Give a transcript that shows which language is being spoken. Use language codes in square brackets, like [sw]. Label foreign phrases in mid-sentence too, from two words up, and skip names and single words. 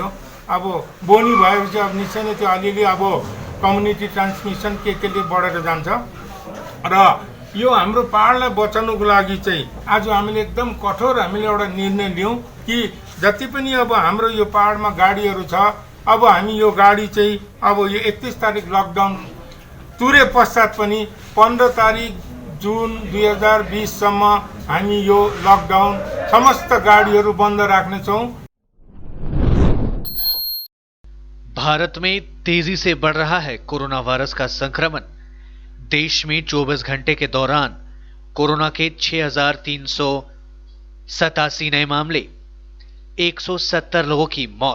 [ne] अब बोनी भएपछि अब निश्चय नै त्यो अलिअलि अब [en] community transmission [ne] केले बढेर जान्छ र यो हाम्रो पहाडलाई बचाउनको लागि चाहिँ आज हामीले एकदम कठोर हामीले एउटा निर्णय लियौँ कि जति पनि अब हाम्रो यो पहाडमा गाडीहरू छ, अब हामी यो गाडी चाहिँ अब यो 31 तारिक लकडाउन तुरे पश्चात पनि 15 तारिक जुन 2020 सम्म हामी यो लकडाउन समस्त गाडीहरू बन्द राख्नेछौँ। [hi] भारत में तेजी से बढ़ रहा है कोरोना वायरस का संक्रमण। देश में 24 घंटे के दौरान कोरोना के 6,387 नए मामले, 170 लोगों की मौत।